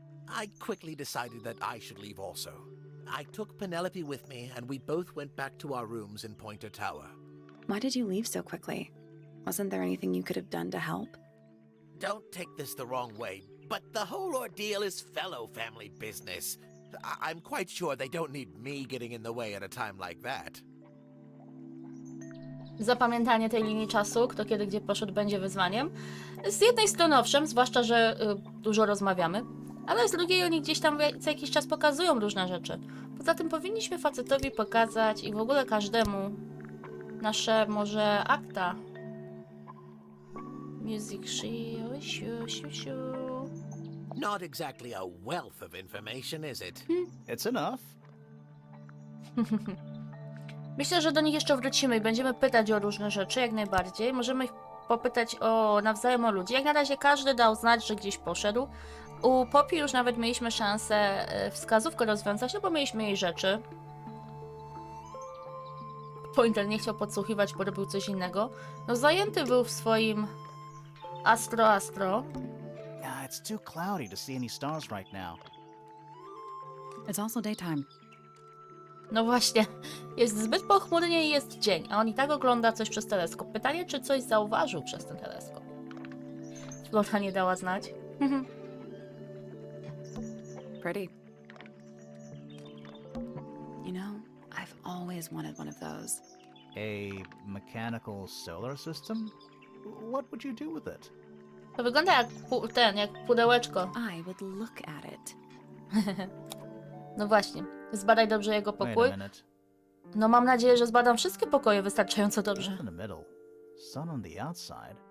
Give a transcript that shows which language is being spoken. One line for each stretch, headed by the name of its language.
English: I quickly decided that I should leave also. I took Penelope with me, and we both went back to our rooms in Pointer Tower. Why did you leave so quickly? Wasn't there anything you could have done to help? Don't take this the wrong way, but the whole ordeal is fellow family business. I'm quite sure they don't need me getting in the way at a time like that.
Polish: Zapamiętanie tej linii czasu, kto kiedy gdzie poszedł, będzie wyzwaniem. Z jednej strony owszem, zwłaszcza, że dużo rozmawiamy, ale z drugiej oni gdzieś tam co jakiś czas pokazują różne rzeczy. Poza tym powinniśmy facetowi pokazać i w ogóle każdemu nasze może akta. Music siu.
English: Not exactly a wealth of information, is it? It's enough.
Polish: Myślę, że do nich jeszcze wrócimy i będziemy pytać o różne rzeczy, jak najbardziej. Możemy ich popytać nawzajem o ludzi. Jak na razie każdy dał znać, że gdzieś poszedł. U Poppy już nawet mieliśmy szansę wskazówkę rozwiązać, no bo mieliśmy jej rzeczy. Pointer nie chciał podsłuchiwać, bo robił coś innego. No zajęty był w swoim Astro.
English: Yeah, it's too cloudy to see any stars right now. It's also daytime.
Polish: No właśnie, jest zbyt pochmurnie i jest dzień, a on i tak ogląda coś przez teleskop. Pytanie, czy coś zauważył przez ten teleskop? Flora nie dała znać.
English: Pretty. You know, I've always wanted one of those. A mechanical solar system? What would you do with it?
Polish: To wygląda jak jak pudełeczko.
English: I would look at it.
Polish: No właśnie, zbadaj dobrze jego
English: Wait
Polish: pokój.
English: a minute.
Polish: No mam nadzieję, że zbadam wszystkie pokoje wystarczająco dobrze.
English: Earth in the middle, sun on the outside.